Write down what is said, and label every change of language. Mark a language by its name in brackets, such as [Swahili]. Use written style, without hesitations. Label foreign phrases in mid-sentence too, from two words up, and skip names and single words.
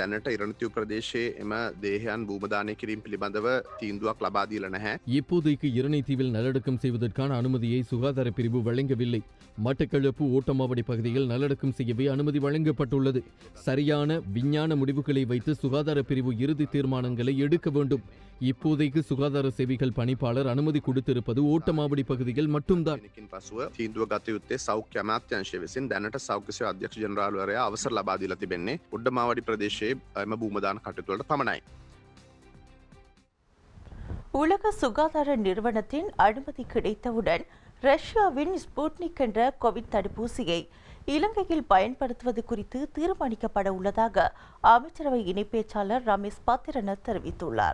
[Tamil] இப்போதைக்கு இரணை தீவில் நல்லடக்கம் செய்வதற்கான அனுமதியை சுகாதார பிரிவு வழங்கவில்லை. மட்டக்களப்பு ஓட்டமாவடி பகுதியில் நல்லடக்கம் செய்யவே அனுமதி வழங்கப்பட்டுள்ளது. சரியான விஞ்ஞான முடிவுகளை வைத்து சுகாதார பிரிவு இறுதி தீர்மானங்களை எடுக்க வேண்டும். இப்போதைக்கு சுகாதார சேவைகள் பணிப்பாளர் அனுமதி கொடுத்திருப்பது ஓட்டமாவடி பகுதியில் மட்டும்தான். [Sinhala] අමාත්‍යංශය විසින් දැනට සෞඛ්‍ය සේවා අධ්‍යක්ෂ ජනරාල්වරයා අවසර ලබා දීලා තිබෙන්නේ උඩමාවඩි ප්‍රදේශයේ එම භූමදාන කටයුතු වලට පමණයි. [Tamil] உலக சுகாதார நிறுவனத்தின் அனுமதி கிடைத்தவுடன் ரஷ்யாவின் ஸ்புட்னிக் என்ற கோவிட் தடுப்பூசியை இலங்கையில் பயன்படுத்துவது குறித்து தீர்மானிக்கப்பட உள்ளதாக அமைச்சரவை இணை பேச்சாளர் ரமேஷ் பத்திரன தெரிவித்துள்ளார்.